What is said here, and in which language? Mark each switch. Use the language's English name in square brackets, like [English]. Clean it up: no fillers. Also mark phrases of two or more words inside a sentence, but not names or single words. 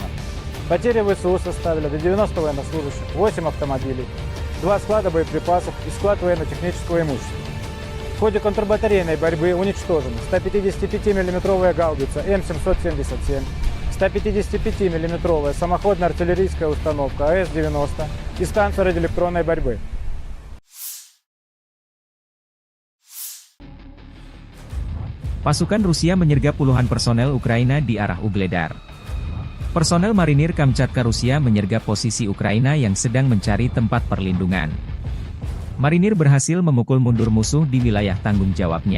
[Russian] Потери ВСУ составили до 90 военнослужащих, 8 автомобилей, 2 склада боеприпасов и склад военно-технического имущества. В ходе контрбатарейной борьбы уничтожены 155 миллиметровая гаубица М777, 155 миллиметровая самоходная артиллерийская установка АС-90 и станция радиоэлектронной борьбы. [Indonesian] Pasukan Rusia menyergap puluhan personel Ukraina di arah Ugledar. Personel marinir Kamchatka Rusia menyergap posisi Ukraina yang sedang mencari tempat perlindungan. Marinir berhasil memukul mundur musuh di wilayah tanggung jawabnya.